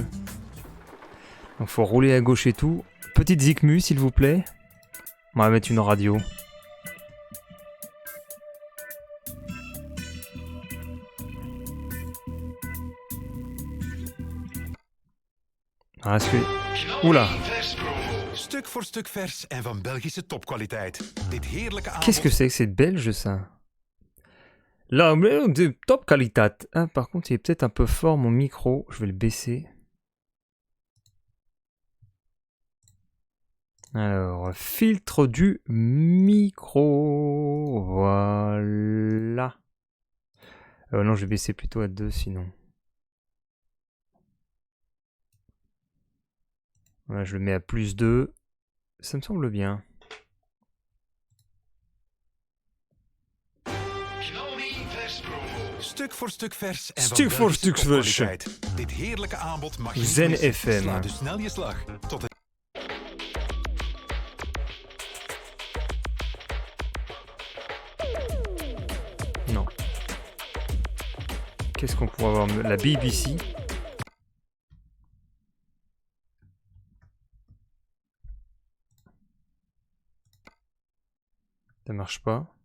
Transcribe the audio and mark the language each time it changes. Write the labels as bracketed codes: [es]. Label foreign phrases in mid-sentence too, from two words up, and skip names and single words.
[fr] Donc faut rouler à gauche et tout. Petite Zikmu, s'il vous plaît. On va mettre une radio. Ah, est-ce que... Oula. [nl] Stuk voor stuk vers en van Belgische topkwaliteit. Dit heerlijke aanbod... [fr] Qu'est-ce que c'est belge ça? Là, de top qualité. Ah, par contre, il est peut-être un peu fort mon micro. Je vais le baisser. Alors, filtre du micro. Voilà. Non, je vais baisser plutôt à 2 sinon. Voilà, je le mets à plus 2. Ça me semble bien. [nl] Stuk voor stuk vers en Stuk voor stuk vers. Dit heerlijke aanbod mag je Zen missen. FM. Sla dus snel je slag. Tot het... [fr] Non. Qu'est-ce qu'on pourrait avoir mieux? La BBC. Ça marche pas.